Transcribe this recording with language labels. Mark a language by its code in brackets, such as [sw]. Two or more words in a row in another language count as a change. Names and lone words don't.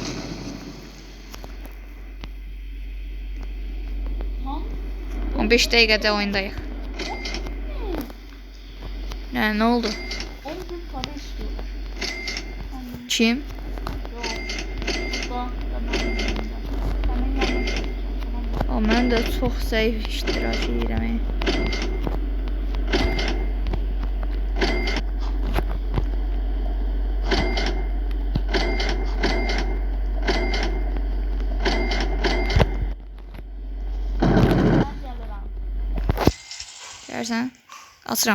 [tr] Lan [az] 15 dəqiqədə oyundayıq. [tr] Ne oldu? 10.000 para istiyorlar. Kim? Yok. Burada da benim yanımda. Senin yanına geleceğim, tamam mı? [az] Mən də çox zəif iştirak edirəm. [tr] Ben gelirim. [az] Gəlsən, açıram.